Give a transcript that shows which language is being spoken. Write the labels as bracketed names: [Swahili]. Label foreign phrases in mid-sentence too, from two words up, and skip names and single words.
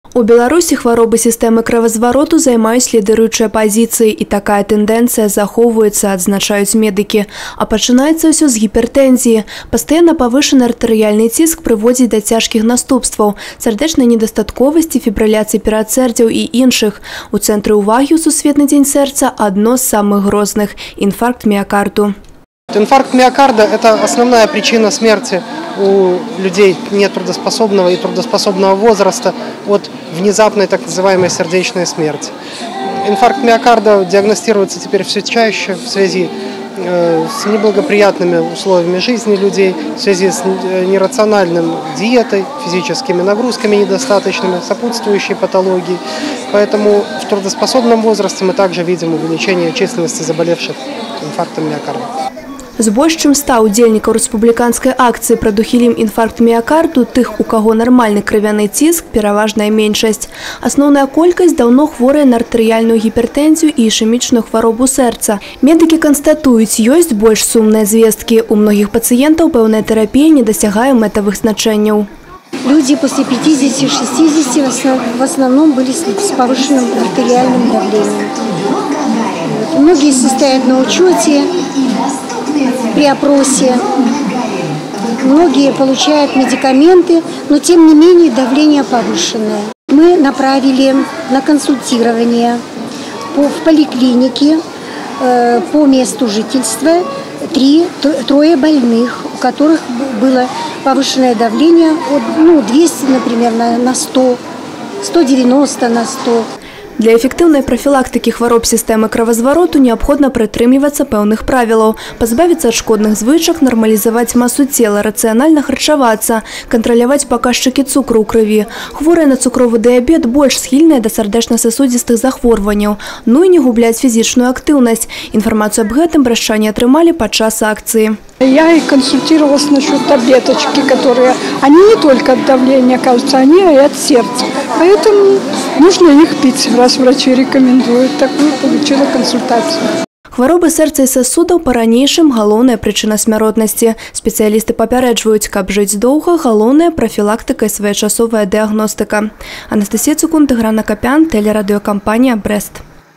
[Belarusian] У Беларусі хваробы сістэмы кровазвароту займаюць лідыруючыя пазіцыі, і такая тэндэнцыя захоўваецца, адзначаюць медыкі. А пачынаецца ўсё з гіпертэнзіі. Пастаянна павышаны артэрыяльны ціск прыводзіць да цяжкіх наступстваў, сардэчнай недастатковасці, фібрыляцыі перадсэрдзяў і іншых. У цэнтры ўвагі ў Сусветны дзень сэрца адно з самых грозных – інфаркт міякарду. [Russian] Инфаркт миокарда – это основная причина смерти у людей нетрудоспособного и трудоспособного возраста от внезапной так называемой сердечной смерти. Инфаркт миокарда диагностируется теперь все чаще в связи с неблагоприятными условиями жизни людей, в связи с нерациональной диетой, физическими нагрузками недостаточными, сопутствующей патологией. Поэтому в трудоспособном возрасте мы также видим увеличение численности заболевших инфарктом миокарда. [Belarusian] З больш чым 100 удзельнікаў рэспубліканскай акцыі «Прадухілім інфаркт міякарду» тых, у каго нармальны крывяны ціск, пераважная меншасць. Асноўная колькасць даўно хворая на артэрыяльную гіпертэнзію і ішэмічную хваробу сэрца. Медыкі канстатуюць, ёсць больш сумныя звесткі. У многіх пацыентаў пэўная тэрапія не дасягае мэтавых значэнняў. [Russian] Люди после 50-60 в основном были с повышенным артериальным давлением. Многие состоят на учете при опросе, многие получают медикаменты, но тем не менее давление повышенное. Мы направили на консультирование в поликлинике по месту жительства трое больных, у которых было повышенное давление от 200, например, на 100, 190 на 100. [Belarusian] Для эфектыўнай прафілактыкі хвароб сістэмы кровазвароту неабходна прытрымлівацца пэўных правілаў, пазбавіцца ад шкодных звычак, нармалізаваць масу цела, рацыянальна харчавацца, кантраляваць паказчыкі цукру ў крыві. Хворыя на цукровы дыябет больш схільныя да сардэчна-сасудзістых захворванняў, ну і не губляць фізічную актыўнасць. Інфармацыю аб гэтым брашчане атрымалі падчас акцыі. [Russian] Я и консультировалась насчет таблеточки, которые, они не только от давления, кажется, они и от сердца. Поэтому нужно их пить, раз врачи рекомендуют. Такую получила консультацию. [Belarusian] Хваробы сэрца і сасудаў па-ранейшым галоўная прычына смяротнасці. Спецыялісты папярэджваюць, каб жыць доўга, галоўная прафілактыка і своечасовая дыягностыка. Анастасія Цукун, Тыгран Акапян, тэлерадыёкампанія «Брэст».